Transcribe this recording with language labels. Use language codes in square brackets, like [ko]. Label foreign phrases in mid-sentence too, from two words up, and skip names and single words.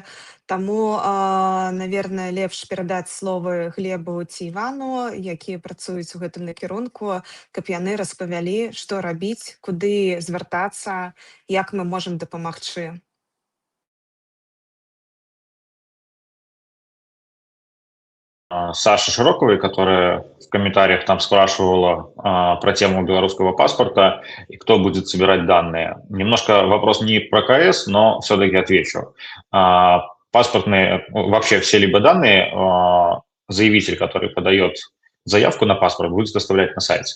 [be] Таму, наверное, лепш перадаць словы Глебу ці Івану, якія працуюць у гэтым накірунку, каб яны распавялі, што рабіць, куды звяртацца, як мы можам дапамагчы. [ru] Саша Широковой, которая в комментариях там спрашивала про тему белорусского паспорта и кто будет собирать данные. Немножко вопрос не про КС, но все-таки отвечу. Паспортные, вообще все либо данные, заявитель, который подает заявку на паспорт, будет доставлять на сайте.